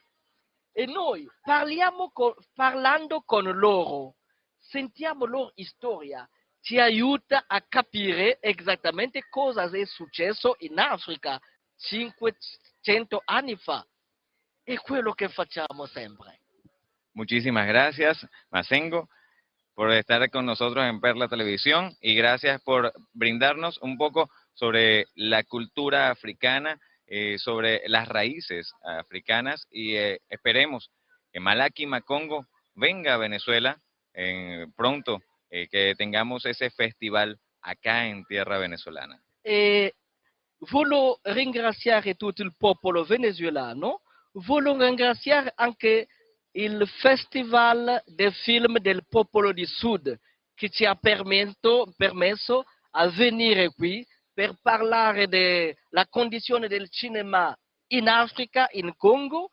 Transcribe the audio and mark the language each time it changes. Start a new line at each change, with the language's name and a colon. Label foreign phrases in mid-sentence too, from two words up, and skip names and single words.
Italian: E noi parlando con loro, sentiamo loro storia, ci aiuta a capire esattamente cosa è successo in Africa 500 anni fa. È quello che facciamo sempre.
Spanish: Muchísimas gracias, Masengo, por estar con nosotros en Perla Televisión y gracias por brindarnos un poco sobre la cultura africana, sobre las raíces africanas y esperemos que Malaki Makongo venga a Venezuela pronto, que tengamos ese festival acá en tierra venezolana.
Italian: Voglio ringraziare tutto il popolo venezuelano, voglio ringraziare anche il Festival del Film del Popolo di Sud che ci ha permesso a venire qui per parlare della condizione del cinema in Africa, in Congo.